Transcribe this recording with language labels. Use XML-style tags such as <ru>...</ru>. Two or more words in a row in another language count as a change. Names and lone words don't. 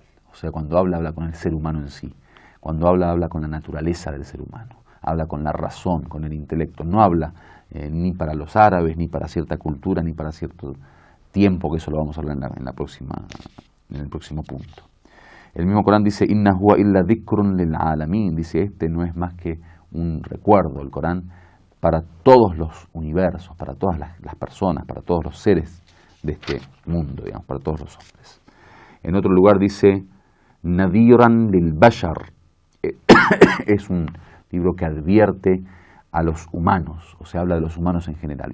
<es>O sea, cuando habla con el ser humano en sí. Cuando habla con la naturaleza del ser humano. Habla con la razón, con el intelecto. No habla ni para los árabes, ni para cierta cultura, ni para cierto tiempo, que eso lo vamos a hablar en el próximo punto. El mismo Corán dice,</es> <ar>إن هو إلا ذكر للعالمين,</ar> <es>dice, este no es más que un recuerdo, el Corán, para todos los universos, para todas las personas, para todos los seres de este mundo, digamos, para todos los hombres. En otro lugar dice,</es> <ar>نذيرا للبشر,</ar> <es>es un libro que advierte a los humanos, o sea, habla de los humanos en general.</es>